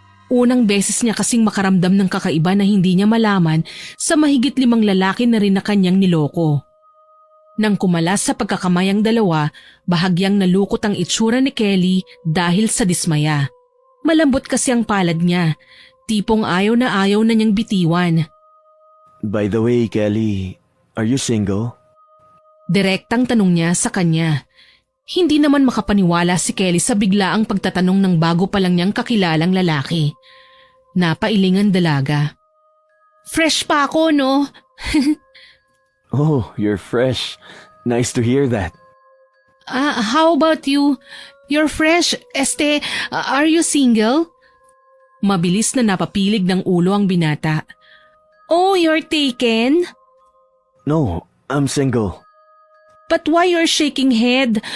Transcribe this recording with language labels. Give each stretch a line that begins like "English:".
Filipino: Unang beses niya kasing makaramdam ng kakaiba na hindi niya malaman sa mahigit 5 lalaki na rin na kanyang niloko. Nang kumalas sa pagkakamay ang dalawa, bahagyang nalukot ang itsura ni Kelly dahil sa dismaya. Malambot kasi ang palad niya, tipong ayaw na niyang bitiwan.
English: By the way, Kelly, are you single?
Filipino: Direktang tanong niya sa kanya. Hindi naman makapaniwala si Kelly sa biglaang pagtatanong ng bago pa lang niyang kakilalang lalaki. Napailingan dalaga. Fresh pa ako, no?
English: Oh, you're fresh. Nice to hear that. How about you? You're fresh. Are you single?
Filipino: Mabilis na napapilig ng ulo ang binata.
English: Oh, you're taken? No, I'm single. But why you're shaking head?